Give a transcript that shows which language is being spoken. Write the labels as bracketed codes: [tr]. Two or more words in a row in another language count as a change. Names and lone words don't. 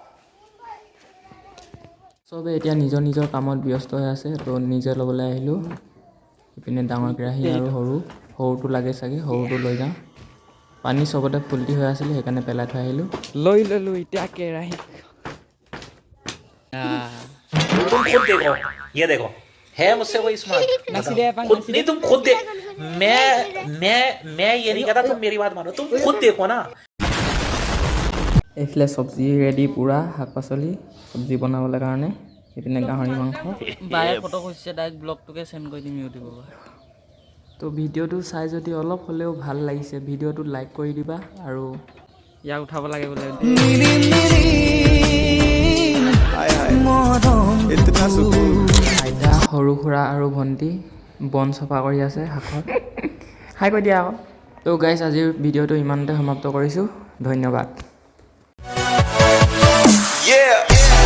[as] চবে এতিয়া নিজৰ নিজৰ কামত ব্যস্ত হৈ আছে, তো নিজে ল'বলৈ আহিলোঁ। ইপিনে ডাঙৰ কেৰাহী আৰু সৰুটো লাগে চাগে, সৰুটো লৈ যাওঁ। পানী চবতে ফুল্টি হৈ আছিলে, সেইকাৰণে পেলাই থৈ আহিলোঁ। লৈ ল'লোঁ এতিয়া কেৰাহী। [hi] तुम खुद देखो, ये देखो है मुझसे कोई स्मार्ट खुद नहीं, तुम खुद देख। मैं ये नहीं कहता, तुम मेरी बात मानो, तुम खुद देखो ना। [as] এইফালে চব্জি ৰেডি, পূৰা শাক পাচলি চব্জি বনাবলৈ কাৰণে। এইপিনে গাহৰি মাংস। বায়ে ফটো খুজিছে, ডাইৰেক্ট ব্লগটোকে চেণ্ড কৰি দিম ইউটিউবৰ পৰা। তো ভিডিঅ'টো চাই যদি অলপ হ'লেও ভাল লাগিছে, ভিডিঅ'টো লাইক কৰি দিবা। আৰু ইয়াক উঠাব লাগে বোলে। [hi] हाय हाय इतना सुकून [as] আইতা, সৰু খুৰা আৰু ভণ্টি বন চফা কৰি আছে শাকত। হাই কৈ দিয়া আকৌ। তো গাইজ, আজিৰ ভিডিঅ'টো ইমানতে সমাপ্ত কৰিছোঁ। ধন্যবাদ। yeah